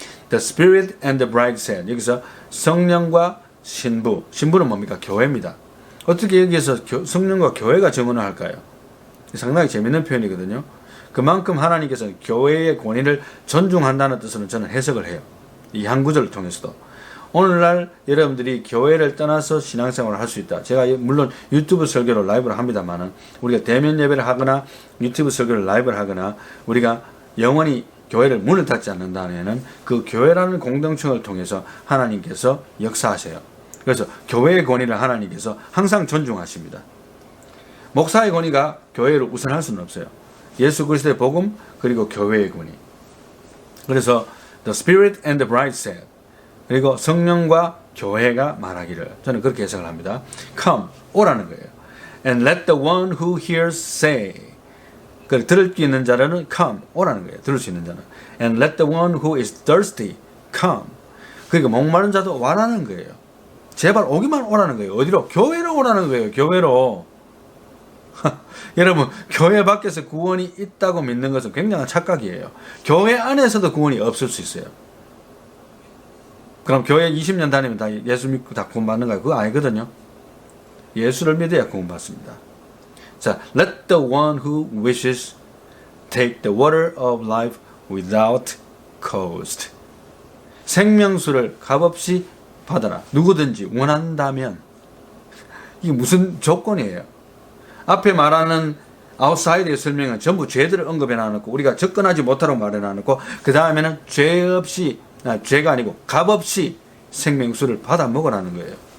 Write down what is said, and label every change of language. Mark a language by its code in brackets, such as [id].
[en] The Spirit and the bride said. [ko] 여기서 성령과 신부는 뭡니까? 교회입니다. 어떻게 여기에서 성령과 교회가 증언을 할까요? 상당히 재밌는 표현이거든요. 그만큼 하나님께서 교회의 권위를 존중한다는 뜻으로 저는 해석을 해요. 이 한 구절을 통해서도. 오늘날 여러분들이 교회를 떠나서 신앙생활을 할 수 있다. 제가 물론 유튜브 설교로 라이브를 합니다만은 우리가 대면 예배를 하거나 유튜브 설교를 라이브를 하거나 우리가 영원히 교회를 문을 닫지 않는다면 그 교회라는 공동체를 통해서 하나님께서 역사하세요. 그래서 교회의 권위를 하나님께서 항상 존중하십니다. 목사의 권위가 교회를 우선할 수는 없어요. 예수 그리스도의 복음 그리고 교회의 권위. 그래서 the Spirit and the bride said. 그리고 성령과 교회가 말하기를 저는 그렇게 해석을 합니다. [en] Come, [ko] 오라는 거예요. [en] And let the one who hears say. [ko] 들을 수 있는 자는 [en] come, [ko] 오라는 거예요. 들을 수 있는 자는. [en] And let the one who is thirsty come. [ko] 그러니까 목마른 자도 와라는 거예요. 제발 오기만 오라는 거예요. 어디로? 교회로 오라는 거예요. 교회로. 여러분, 교회 밖에서 구원이 있다고 믿는 것은 굉장한 착각이에요. 교회 안에서도 구원이 없을 수 있어요. 그럼 교회 20년 다니면 다 예수 믿고 다 구원받는가요? 그거 아니거든요. 예수를 믿어야 구원받습니다. 자, let the one who wishes take the water of life without cost. 생명수를 값없이 받아라. 누구든지 원한다면. 이게 무슨 조건이에요? 앞에 말하는 아웃사이드의 설명은 전부 죄들을 언급해 놔놓고 우리가 접근하지 못하라고 말해 놔놓고 그 다음에는 죄가 아니고 값없이 생명수를 받아 먹으라는 거예요.